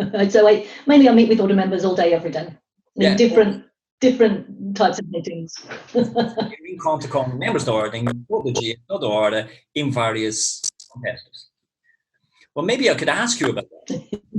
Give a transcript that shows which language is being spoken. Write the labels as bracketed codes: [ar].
[en] So mainly I meet with order members all day, every day, in different types of meetings. [pt] Eu encontro com membros da ordem todo dia, toda hora, em vários contextos. [en] Well, maybe I could ask you about that.